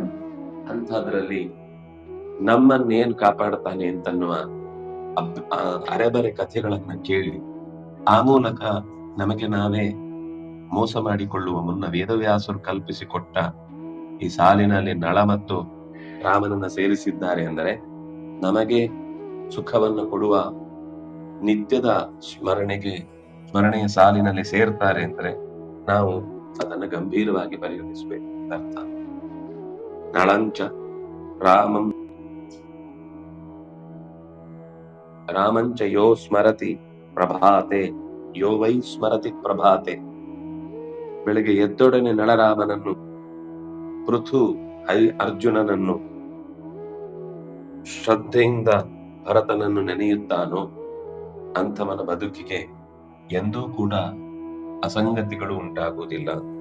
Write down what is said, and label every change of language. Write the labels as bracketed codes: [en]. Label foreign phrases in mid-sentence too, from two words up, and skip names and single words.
[kn] ಅಂಥದ್ರಲ್ಲಿ ನಮ್ಮನ್ನೇನ್ ಕಾಪಾಡ್ತಾನೆ ಅಂತನ್ನುವ ಅರೆಬರೆ ಕಥೆಗಳನ್ನ ಕೇಳಿ ಆ ಮೂಲಕ ನಮಗೆ ನಾವೇ ಮೋಸ ಮಾಡಿಕೊಳ್ಳುವ ಮುನ್ನ ವೇದವ್ಯಾಸರು ಕಲ್ಪಿಸಿಕೊಟ್ಟ ಈ ಸಾಲಿನಲ್ಲಿ ನಳ ಮತ್ತು ರಾಮನನ್ನ ಸೇರಿಸಿದ್ದಾರೆ ಅಂದರೆ ನಮಗೆ ಸುಖವನ್ನು ಕೊಡುವ ನಿತ್ಯದ ಸ್ಮರಣೆಯ ಸಾಲಿನಲ್ಲಿ ಸೇರ್ತಾರೆ ಅಂದ್ರೆ ನಾವು ಅದನ್ನ ಗಂಭೀರವಾಗಿ ಪರಿಗಣಿಸಬೇಕು ಅರ್ಥ. [sa] ನಳಂಚ ರಾಮಂಚ ಯೋ ಸ್ಮರತಿ ಪ್ರಭಾತೆ ಯೋ ವೈ ಸ್ಮರತಿ ಪ್ರಭಾತೆ. [kn] ಬೆಳಗ್ಗೆ ಎದ್ದೊಡನೆ ನಳರಾಮನನ್ನು, ಪೃಥು ಅರ್ಜುನನನ್ನು, ಶ್ರದ್ಧೆಯಿಂದ ಭರತನನ್ನು ನೆನೆಯುತ್ತಾನೋ ಅಂಥವನ ಬದುಕಿಗೆ ಎಂದೂ ಕೂಡ ಅಸಂಗತಿಗಳು ಉಂಟಾಗುವುದಿಲ್ಲ.